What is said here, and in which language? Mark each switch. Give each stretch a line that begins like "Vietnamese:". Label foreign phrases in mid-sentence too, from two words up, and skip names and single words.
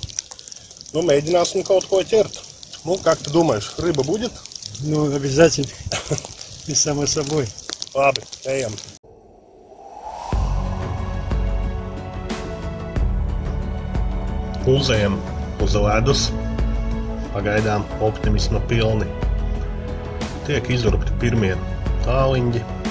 Latvian: Nu, mēģināsim kaut ko ķert. Nu,
Russian: как ты думаешь, рыба будет? Ну, обязательно. И само собой.
Latvian: Labi, ejam. Pulzējam uz ledus. Pagaidām optimisma pilni. Tiek izurpti pirmie tāliņģi.